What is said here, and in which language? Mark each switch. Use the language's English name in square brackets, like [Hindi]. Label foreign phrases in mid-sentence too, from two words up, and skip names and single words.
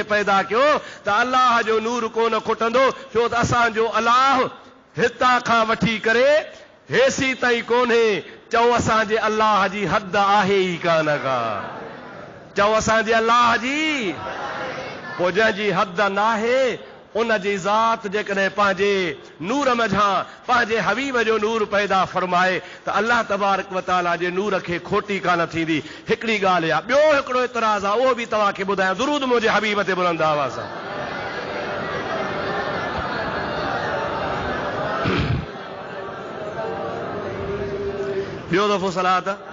[Sindhi] पैदा कयो त अल्लाह जो नूर कोन खुटंदो छो त असांजो अल्लाह हितां खां वठी करे हेसी ताईं कोन्हे चओ असांजे अल्लाह जी हद आहे ई कान का चओ असांजे अल्लाह जी पोइ जंहिंजी हद नाहे उन जी ज़ात जेकॾहिं पंहिंजे नूर मझां पंहिंजे हबीब जो नूर पैदा फरमाए त [Arabic] الله تبارك وتعالى [Sindhi] जे नूर खे खोटी कान थींदी हिकिड़ी ॻाल्हि आहे ॿियो हिकिड़ो इतराज़ आहे उहो बि तव्हांखे ॿुधायां दुरूद मुंहिंजे हबीब ते बुलंद आवाज़ सां ॿियो दफ़ो सलात